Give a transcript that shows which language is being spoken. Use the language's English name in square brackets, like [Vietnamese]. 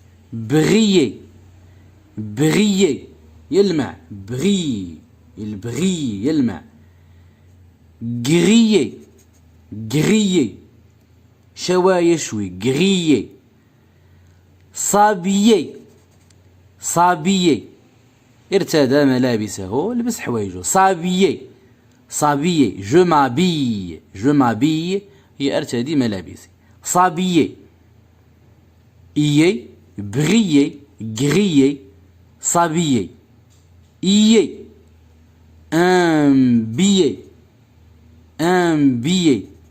[French] Briller، briller [Arabic] يلمع، [French] brille، [Arabic] البري يلمع. [French] Griller، griller [Arabic] شوى يشوي، [French] griller. S'habiller، s'habiller [Arabic] ارتدى ملابسه، لبس حوايجه. [French] S'habiller، s'habiller. Je m'habille، je m'habille [Arabic] هي ارتدي ملابسي. [French] S'habiller. Ier، briller، griller. S'habiller. Ier، un billet، un billet.